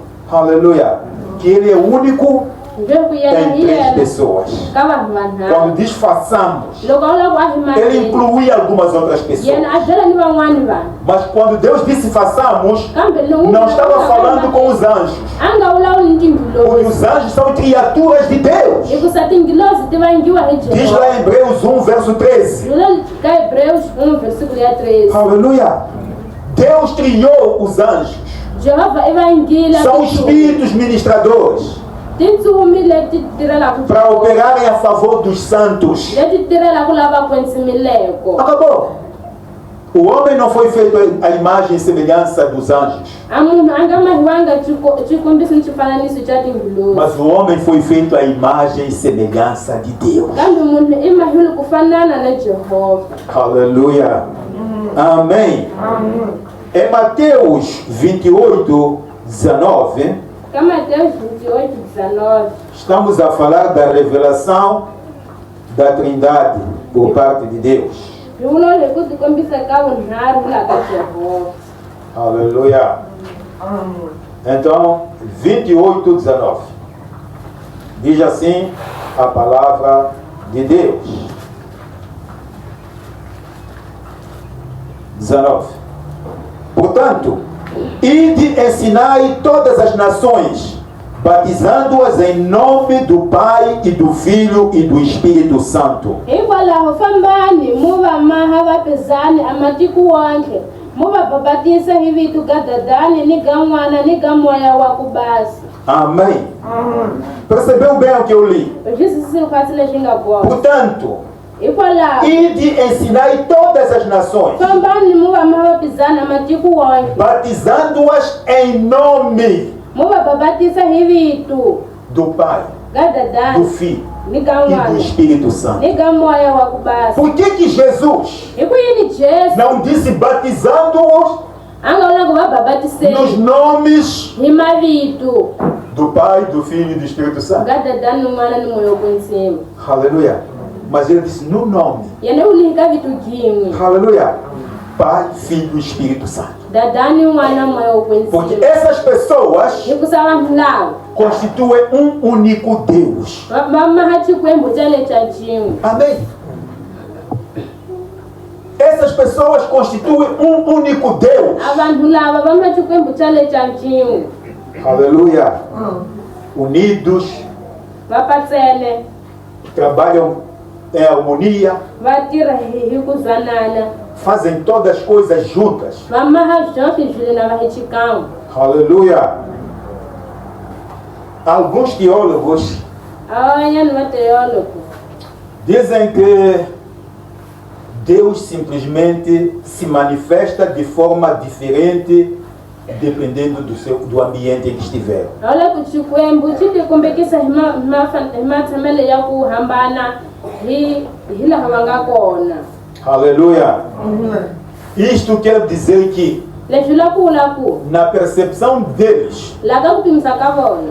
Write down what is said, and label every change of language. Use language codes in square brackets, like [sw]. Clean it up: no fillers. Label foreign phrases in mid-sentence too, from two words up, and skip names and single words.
[pt] Aleluia. Que Ele é único [ts] Leswaku yena [pt] em [ts] hi 3 yena [pt] pessoas. [ts] ka vanhu vanharhu. [pt] Quando diz façamos, [ts] Loko a wu lava ku [pt] Ele [ts] ahimaheni, [pt] inclui algumas outras pessoas. [ts] yena a byela ni van'wani vanhu. [pt] Mas quando Deus disse façamos, [ts] Kambe loko [pt] não estava falando com os anjos. [ts] a nga vulavuli ni [pt] Porque [ts] tingilozi. [pt] os anjos são criaturas de Deus. [ts] Hikusa tingilozi ti vangiwa hi [pt] Diz [ts] Jehova. [pt] lá em Hebreus 1, verso 13. [ts] Jula ka Hebreus 1 ya 13. [pt] Aleluia. Deus criou os anjos. [ts] Jehova i vangila [pt] São espíritos ministradores [ts] tintsumi leti tirhelaka [pt] para operarem a favor dos santos. [ts] leti tirhelaka lava kwensimileko. [pt] Acabou. O homem não foi feito à imagem e semelhança dos anjos, [ts] A munhu a nga mahiwanga xikombiso ni xifananiso xa tingilozi. [pt] mas o homem foi feito à imagem e semelhança de Deus. [ts] Kambe munhu i mahiwile ku fanana na Jehova. [pt] Aleluia. Amém. Em Mateus 28, 19, [ts] Ka Mateus 28:19. [pt] estamos a falar da revelação da Trindade por parte de Deus. [ts] Hi vula le ku tikombisa ka vunharhu la ka Jehova. [pt] Aleluia. Então, 28, 19. Diz assim a palavra de Deus. 19. Portanto, Ide ensinai todas as nações, batizando-as em nome do Pai e do Filho e do Espírito Santo. [ts] hikwalaho fambani mu va maha vapizani amatiko wonke mu va babatisa hi vito ka Dadani ni ka N'wana ni ka Moya wa ku basa. [pt] Amém. Percebeu bem o que eu li? [ts] Xisisi kwatsi leswi nga boha. [pt] Portanto, [ts] Hikwalaho [pt] ide ensinai todas as nações, [ts] fambani mu va maha vapizani amatiko wonke [pt] batizando-as em nome [ts] mu va babatisa hi vito [pt] do Pai, [ts] ka [pt] do [ts] Dadani [pt] Filho [ts] ni ka [pt] e do [ts] N'wana [pt] Espírito Santo. [ts] ni ka Moya wa ku basa. [pt] Por que Jesus [ts] Hi ku yini Jesu [pt] não disse batizando-os [ts] a nga vula ku va babatiseni [pt] nos nomes [ts] hi mavito [pt] do Pai, do Filho e do Espírito Santo? [ts] ka Dadani ni N'wana ni Moya wa ku ntsima. [pt] Aleluia. Mas ele disse no nome. [ts] Yena u lihi ka vito gin'we [pt] Aleluia. Pai, Filho e Espírito Santo. [ts] Dadani N'wana Moya wa ku [pt] Porque [ts] ntsima. [pt] essas pessoas [ts] Hikusa vanhu lava [pt] constituem um único Deus. [ts] va maha Xikwembu xa le xa cin'we. [pt] Amém. Essas pessoas constituem um único Deus. [ts] A vanhu lava va maha Xikwembu xa le xa cin'we. [pt] Aleluia. Unidos, [ts] Va patsele [pt] trabalham em harmonia, [ts] va tirha hi ku zanana [pt] fazem todas as coisas juntas. [ts] va maha zonke zwilo na va hi xikan'we. [pt] Aleluia. Alguns teólogos [ts] A van'wanyani va teologo [pt] dizem que Deus simplesmente se manifesta de forma diferente dependendo do ambiente em que estiver. [ts] a vula ku Xikwembu xi tikombekisa hi matshamelo ya ku hambana hi laha va nga kona. [pt] Aleluia. Isto quer dizer que [ts] Leswi la ku vula ku [pt] na percepção deles [ts] laha ka ku pimisa ka vona